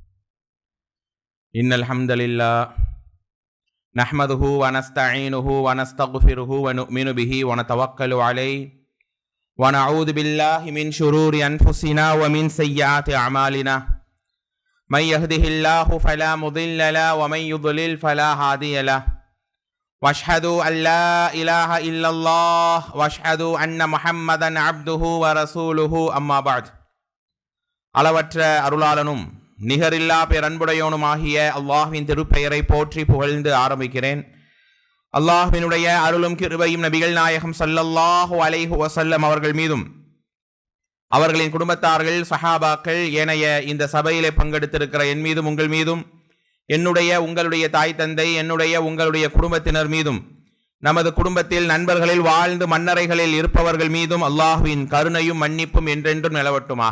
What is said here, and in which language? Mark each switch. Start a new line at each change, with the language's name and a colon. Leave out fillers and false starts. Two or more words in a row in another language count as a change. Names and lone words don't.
Arabic: إن الحمد لله نحمده ونستعينه ونستغفره ونؤمن به ونتوكل عليه ونعوذ بالله من شرور أنفسنا ومن سيئات أعمالنا. من يهده الله فلا مضل له ومن يضلل فلا هادي له. واشهد أن لا إله إلا الله واشهد أن محمدا عبده ورسوله أما بعد.
Tamil: அளவற்ற அருளாளனும் நிகரில்லா பேரன்புடையோனுமாகிய அல்லாஹ்வின் திருப்பெயரை போற்றி புகழ்ந்து ஆரம்பிக்கிறேன். அல்லாஹ்வினுடைய அருளும் கிருபையும் நபிகள் நாயகம்
Arabic: صلى الله عليه وسلم
Tamil: அவர்கள் மீதும் அவர்களின் குடும்பத்தார்கள் சஹாபாக்கள் ஏனைய இந்த சபையிலே பங்கெடுத்திருக்கிற என் மீதும் உங்கள் மீதும் என்னுடைய உங்களுடைய தாய் தந்தை என்னுடைய உங்களுடைய குடும்பத்தினர் மீதும் நமது குடும்பத்தில் நண்பர்களில் வாழ்ந்து மன்னரைகளில் இருப்பவர்கள் மீதும் அல்லாஹ்வின் கருணையும் மன்னிப்பும் என்றென்றும் நிலவட்டுமாக.